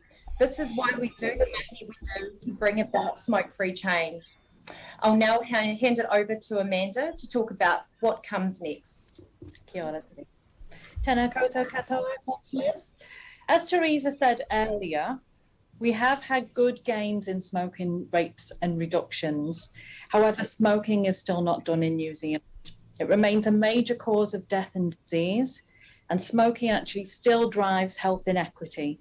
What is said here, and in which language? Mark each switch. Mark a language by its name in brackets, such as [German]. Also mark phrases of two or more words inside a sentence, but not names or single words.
[English] This is why we do the mahi we do, to bring about smoke-free change. I'll now hand it over to Amanda to talk about what comes next. [Māori] Kia ora. Tēnā koutou katoa, [English] councillors. As Teresa said earlier, we have had good gains in smoking rates and reductions. However, smoking is still not done in New Zealand. It remains a major cause of death and disease, and smoking actually still drives health inequity.